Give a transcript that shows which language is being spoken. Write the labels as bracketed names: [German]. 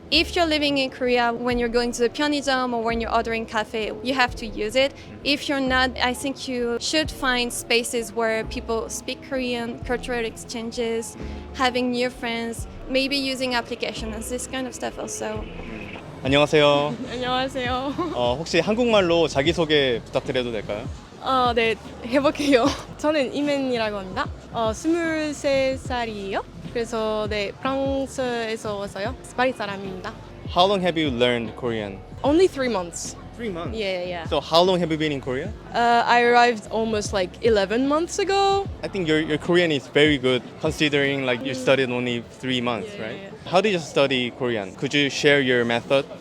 [English] If you're living in Korea, when you're going to the 편의점 or when you're ordering cafe, you have to use it. If you're not, I think you should find spaces where people speak Korean, cultural exchanges, having new friends, maybe using applications, this kind of stuff also. [Korean] 안녕하세요. 안녕하세요. 혹시 한국말로 자기소개 부탁드려도 될까요? 네, 해볼게요. 저는 이맨이라고 합니다. 23살이에요. 그래서 네, 프랑스에서 와서요. 스파리 사람입니다. [English] How long have you learned Korean? Only 3 months. 3 months. Yeah. So how long have you been in Korea? I arrived almost 11 months ago. I think your Korean is very good considering you studied only 3 months, right? Yeah. How did you study Korean? Could you share your method?